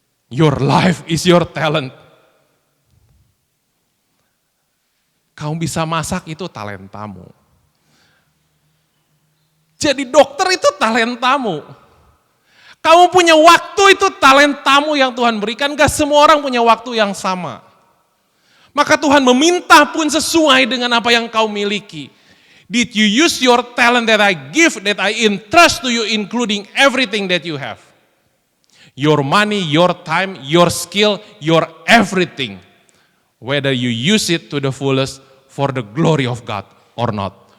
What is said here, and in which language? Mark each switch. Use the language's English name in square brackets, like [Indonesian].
[English] Your life is your talent. [Indonesian] Kamu bisa masak itu talentamu. Jadi dokter itu talentamu. Kamu punya waktu, itu talentamu yang Tuhan berikan. Gak semua orang punya waktu yang sama. Maka Tuhan meminta pun sesuai dengan apa yang kau miliki. [English] Did you use your talent that I give, that I entrust to you, including everything that you have? Your money, your time, your skill, your everything. Whether you use it to the fullest for the glory of God or not.